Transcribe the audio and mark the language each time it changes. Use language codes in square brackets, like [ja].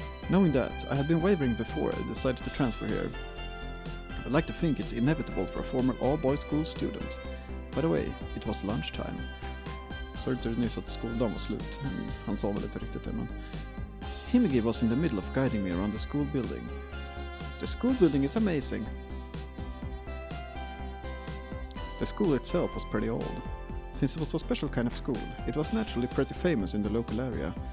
[en] Knowing that, I had been wavering before I decided to transfer here. I like to think it's inevitable for a former all-boys school student. By the way, it was lunchtime. [sv] Sorry to nyss att skoldagen var slut. Han sa väl inte riktigt det, men... [en] Himigi was in the middle of guiding me around the school building. The school building is amazing. The school itself was pretty old. Since it was a special kind of school, it was naturally pretty famous in the local area.